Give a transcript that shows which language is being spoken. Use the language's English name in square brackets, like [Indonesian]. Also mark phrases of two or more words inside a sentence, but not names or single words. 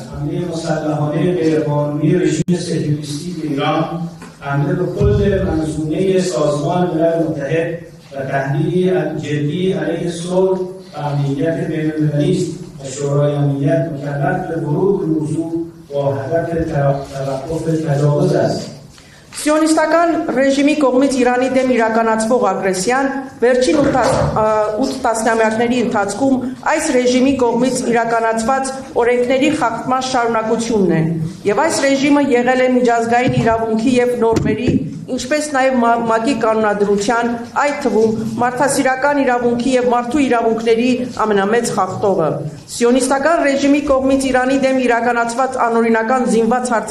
[Persian] حمله مسلحانه غیرقانونی رژیم سکیوریستی به ایران حمله به کل منظومه سازمان ملل متحد و تهدیدی جدی علیه صلح و امنیت بین‌المللی است و شورای امنیت مکلف به ورود به موضوع با هدف توقف تجاوز است. [Armenian] Սիոնիստական ռեժիմի կողմից Իրանի դեմ իրականացվող ագրեսիան վերջին 8 տասնամյակների ընթացքում այս ռեժիմի կողմից իրականացված օրենքների խախտման շարունակությունն է եւ այս ռեժիմը եղել է միջազգային իրավունքի եւ նորմերի ինչպես նաեւ ՄԱԿ-ի կանոնադրության այդ թվում մարդասիրական իրավունքի եւ մարդու իրավունքների ամենամեծ խախտողը Սիոնիստական ռեժիմի կողմից Իրանի դեմ իրականացված անօրինական զինված